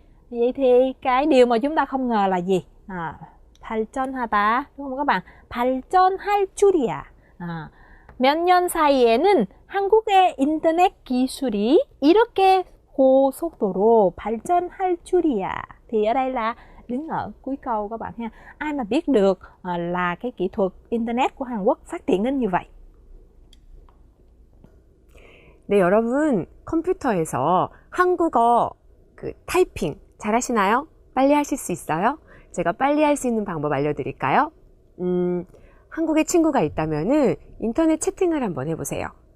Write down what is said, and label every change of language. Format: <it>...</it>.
<vi>Vậy thì cái điều mà chúng ta không ngờ là gì? 발전하다, đúng không các bạn?</vi> <ko>발전할 줄이야. 몇 년 사이에는 한국의 인터넷 기술이 이렇게 고속도로 발전할 줄이야.</ko> <vi>Thì ở đây là đứng ở cuối câu các bạn ha. Ai mà biết được là cái kỹ thuật internet của Hàn Quốc phát triển đến như vậy.</vi> <ko>네, 여러분 컴퓨터에서 한국어 그 타이핑 잘하시나요? 빨리 하실 수 있어요? 제가 빨리 할 수 있는 방법 알려드릴까요? 한국에 친구가 있다면은 인터넷 채팅을 한번 해보세요.</ko>